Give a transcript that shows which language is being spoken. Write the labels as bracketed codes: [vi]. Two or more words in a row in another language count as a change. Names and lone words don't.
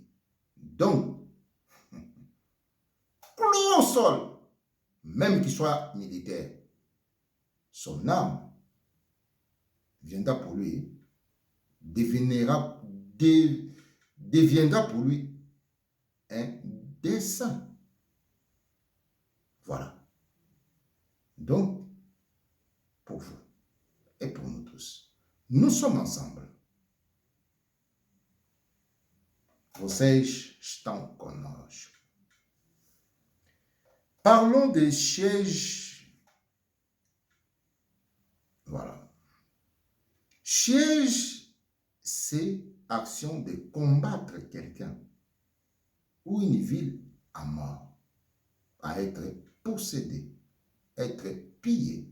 [fr] Donc, cloué au sol, même qu'il soit militaire, son âme viendra pour lui, deviendra pour lui un dessein. Voilà. Donc, pour vous et pour nous tous, nous sommes ensemble. [pt] Vocês estão conosco. [fr] Parlons des sièges. Voilà. Siège, c'est action de combattre quelqu'un ou une ville à mort, à être possédée, être pillée.